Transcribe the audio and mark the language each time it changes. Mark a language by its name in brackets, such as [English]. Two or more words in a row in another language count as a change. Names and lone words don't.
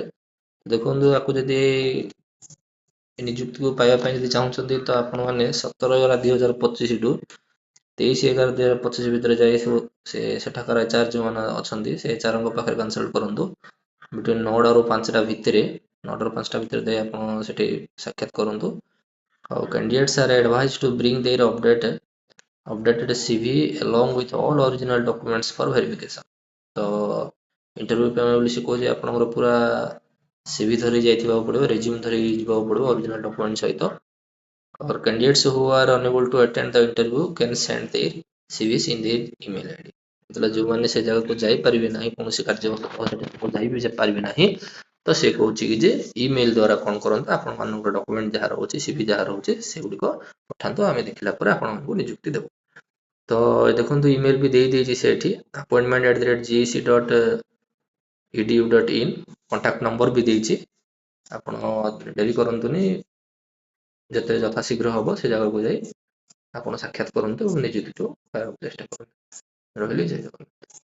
[Odia] ଦେଖନ୍ତୁ ଆକୁ ଯଦି ଏ ନିଯୁକ୍ତିକୁ ପାଇବା ପାଇଁ ଯଦି ଚାହୁଁଛନ୍ତି ତ ଆପଣମାନେ 17/11/2025 ଠୁ 23/11/2025 ଭିତରେ ଯାଇ ସବୁ ସେଠାକାର ଏଚ୍ଆର୍ ଯେଉଁମାନେ ଅଛନ୍ତି ସେ ଏଚ୍ଆର୍ଙ୍କ ପାଖରେ କନସଲ୍ଟ କରନ୍ତୁ। ବିଟୱିନ୍ 9ଟାରୁ 5ଟା ଭିତରେ, 9ଟାରୁ 5ଟା ଭିତରେ ଯାଇ ଆପଣ ସେଠି ସାକ୍ଷାତ କରନ୍ତୁ। [English] ଆଉ candidates are advised to bring their updated CV along with all original documents for verification। [Odia] ତ ଇଣ୍ଟରଭ୍ୟୁ ପାଇଁ ବୋଲି ସେ କହୁଛି ଆପଣଙ୍କର ପୁରା CV ଧରି ଯାଇଥିବାକୁ ପଡ଼ିବ, ରେଜ୍ୟୁମ୍ ଧରି ଯିବାକୁ ପଡ଼ିବ ଅରିଜିନାଲ ଡକୁମେଣ୍ଟ ସହିତ। [English] Or candidates who are unable to attend the interview can send their CVs in their email ID। [Odia] ଯେତେବେଳେ ଯେଉଁମାନେ ସେ ଜାଗାକୁ ଯାଇପାରିବେ ନାହିଁ, କୌଣସି କାର୍ଯ୍ୟବଶତଃ ଯାଇ ବି ପାରିବେ ନାହିଁ, ତ ସେ କହୁଛି କି ଯେ ଇମେଲ ଦ୍ୱାରା କ'ଣ କରନ୍ତୁ, ଆପଣମାନଙ୍କର ଡକୁମେଣ୍ଟ ଯାହା ରହୁଛି, CV ଯାହା ରହୁଛି ସେଗୁଡ଼ିକ ପଠାନ୍ତୁ, ଆମେ ଦେଖିଲା ପରେ ଆପଣମାନଙ୍କୁ ନିଯୁକ୍ତି ଦେବୁ। ତ ଦେଖନ୍ତୁ ଇମେଲ ବି ଦେଇଦେଇଛି ସେଠି, appointment@gec.edu.in [English] contact number [Odia] ବି ଦେଇଛି। ଆପଣ ଡେରି କରନ୍ତୁନି, ଯେତେ ଯଥାଶୀଘ୍ର ହବ ସେ ଜାଗାକୁ ଯାଇ ଆପଣ ସାକ୍ଷାତ କରନ୍ତୁ ଏବଂ ନିଯୁକ୍ତିକୁ ପାଇବାକୁ ଚେଷ୍ଟା କରନ୍ତୁ। ରହିଲି, ଜୟ ଜଗନ୍ନାଥ।